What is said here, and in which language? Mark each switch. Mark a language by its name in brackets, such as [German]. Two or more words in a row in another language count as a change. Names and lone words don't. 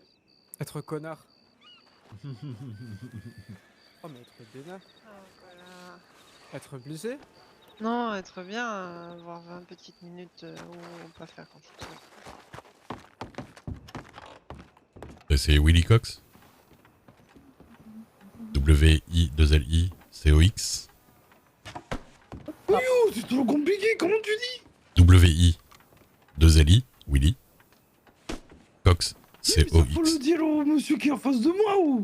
[French] Être connard. Oh, mais être bénin. Voilà. Être blessé. Non, être bien, avoir 20 petites minutes où pas faire grand chose. Et c'est Willy Cox? W-I-2-L-I-C-O-X. Oh, c'est trop compliqué, comment tu dis? W-I-2-L-I, Willy. Cox, Mais ça faut le C-O-X. dire au monsieur qui est en face de moi ou?